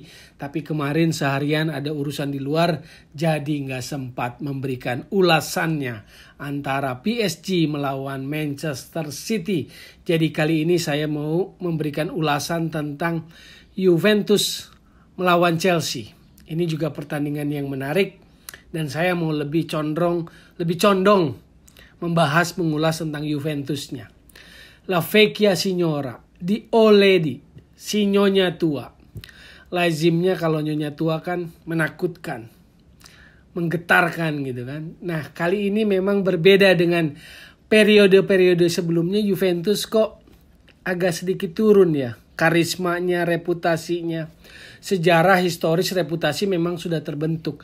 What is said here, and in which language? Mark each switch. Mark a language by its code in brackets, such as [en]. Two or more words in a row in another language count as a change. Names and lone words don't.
[id] Tapi kemarin seharian ada urusan di luar, jadi nggak sempat memberikan ulasannya antara PSG melawan Manchester City. Jadi kali ini saya mau memberikan ulasan tentang Juventus melawan Chelsea. Ini juga pertandingan yang menarik. Dan saya mau lebih condong membahas mengulas tentang Juventusnya. [it] La vecchia signora, [id] di Oledi, si nyonya tua. Lazimnya kalau nyonya tua kan menakutkan, menggetarkan gitu kan. Nah, kali ini memang berbeda dengan periode-periode sebelumnya. Juventus kok agak sedikit turun ya. Karismanya, reputasinya. Sejarah historis reputasi memang sudah terbentuk.